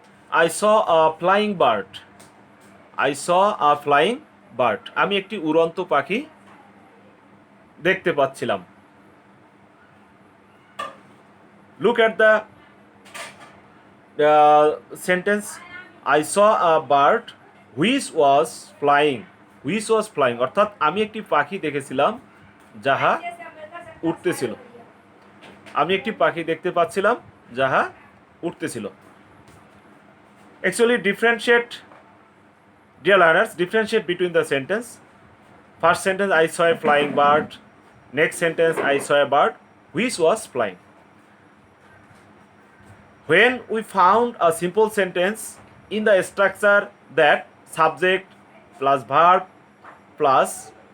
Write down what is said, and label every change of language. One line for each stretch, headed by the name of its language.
English: I saw a flying bird. I saw a flying bird.
Bangla: আমি একটি উড়ন্ত পাখি দেখতে পাচ্ছিলাম।
English: Look at the sentence. I saw a bird which was flying. Which was flying
Bangla: অর্থাৎ আমি একটি পাখি দেখেছিলাম যাহা উড়তেছিল। আমি একটি পাখি দেখতে পাচ্ছিলাম যাহা উড়তেছিল।
English: Actually differentiate, dear learners, differentiate between the sentence. First sentence, I saw a flying bird. Next sentence, I saw a bird which was flying. When we found a simple sentence in the structure that subject plus verb plus